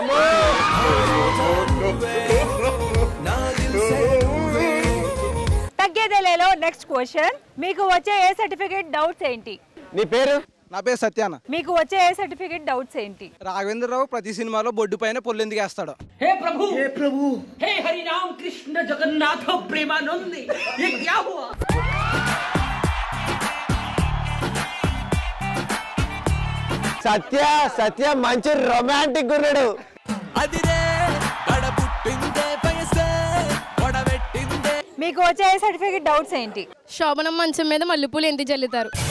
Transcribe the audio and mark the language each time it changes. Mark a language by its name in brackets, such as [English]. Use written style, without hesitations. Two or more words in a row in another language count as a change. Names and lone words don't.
[Telugu] తగ్గేదేలేలో [English] next question. [Telugu] మీకు వచ్చే ఏ [English] certificate doubts [Telugu] ఏంటి? నీ పేరు? నా పేరు సత్యాన. మీకు వచ్చే ఏ [English] certificate doubts [Telugu] ఏంటి? రాఘవేంద్రరావు ప్రతి సినిమాలో బొడ్డు పైన పొల్లు ఎందుకు వేస్తాడు? [Hindi] हे प्रभु हे हरि राम कृष्ण जगन्नाथ प्रेमानंद ये क्या हुआ? [Telugu] సత్య మంచి రొమాంటిక్ ఉన్నాడు. మీకు వచ్చే ఏ [English] certificate doubts [Telugu] ఏంటి? శోభనం మంచం మీద మల్లెపూలు ఎందుకు జల్లుతారు?